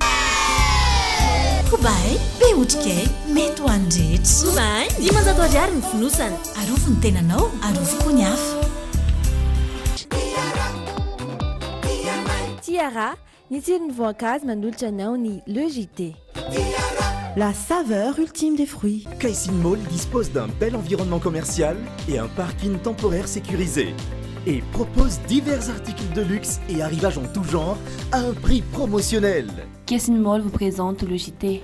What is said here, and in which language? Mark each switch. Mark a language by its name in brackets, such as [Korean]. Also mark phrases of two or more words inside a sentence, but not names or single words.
[Malagasy] Kobaye, be otrikay, mety ho an'ny rehetra. Kobaye, 500 ariary ny fonosana. Arofo ny tenanao, arofo koa ny hafa. Tiara, ny tsiron'ny voankazo manolotra anao ny logité. [French] La saveur ultime des fruits. Caissine Mall dispose d'un bel environnement commercial et un parking temporaire sécurisé. Et propose divers articles de luxe et arrivages en tout genre à un prix promotionnel. Caissine Mall vous présente le JT.